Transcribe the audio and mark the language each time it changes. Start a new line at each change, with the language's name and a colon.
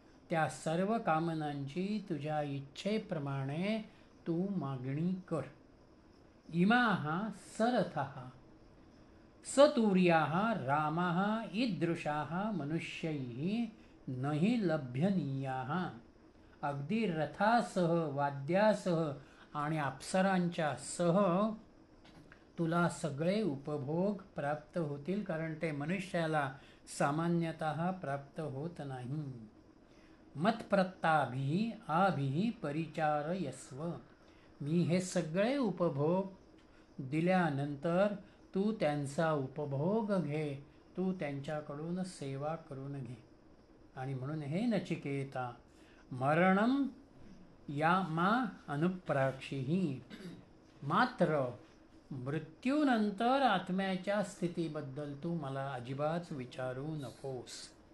Marathi: त्या सर्व कामनांची तुझ्या इच्छेप्रमाणे तू मागणी कर.
Sanskrit: इमाः सरथः सतूर्याः रामाः ईदृशाः मनुष्यैः न हि लभ्यनीयाः.
Marathi: अगदी रथासह, वाद्यासह आणि अप्सरांच्या सह तुला सगळे उपभोग प्राप्त होतील, कारण ते मनुष्याला सामान्यतः प्राप्त होत नाही.
Sanskrit: मत्प्रत्ताभिः आभिः परिचारयस्व.
Marathi: मी हे सगळे उपभोग दिल्यानंतर तू त्यांचा उपभोग घे, तू त्यांच्याकडून सेवा करून घे. आणि म्हणून हे नचिकेता,
Sanskrit: मरणम या मा अनुप्राक्षिहि,
Marathi: मात्र मृत्यूनंतर आत्म्याच्या स्थितीबद्दल तू मला अजिबात विचारू नकोस.